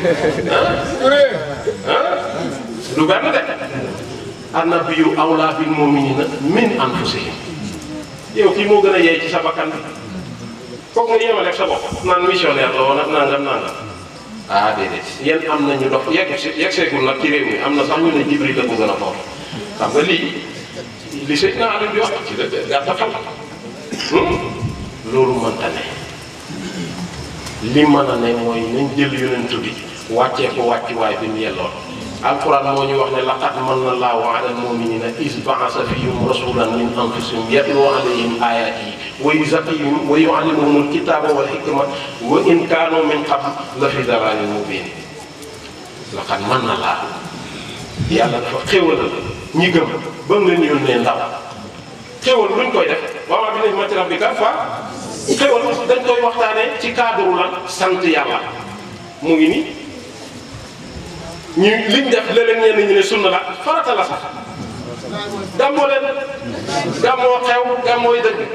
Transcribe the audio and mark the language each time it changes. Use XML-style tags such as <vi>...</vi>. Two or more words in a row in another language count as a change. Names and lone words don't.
<wo>du benn de</wo> <ar>النبي أولى بالمؤمنين من أنفسهم</ar> <wo>yow kii moo gën a yey ci sa bakkan bi foog nga yemale sa bopp naan missionnaire la woon ak nangam ah déedéet yéen am nañu dox yegg seegul nag ci réew mi am na sax ñu ne Jibril la ko gën a foor xam nga li Seydina Ali di wax ci la gàtt xam loolu mënta ne li mën a ne mooy nañ jël yonent bi wàccee ko wàccuwaay bi mu yelloon alquran moo ñu wax ne</wo> <ar>لقد من الله على المؤمنين إذ بعث فيهم رسولا من أنفسهم يتلو عليهم آياته ويزكيهم ويعلمهم الكتاب والحكمة وإن كانوا من قبل لفي ضلال مبين لقد من الله</ar> <wo>yàlla dafa xéwalal ñi gëm ba mu leen yónnee ndaw xéwal luñ koy def</wo> <ar>وأما بنعمة ربك</ar> <wo>xéwal dañ koy waxtaanee ci cadre lan sant yàlla mu ngi nii ñu liñ def léeg-léeg ñenn ñi ne sunna la farata la sax gàmmoo leen gàmmoo xew gàmmooy dëgg</wo>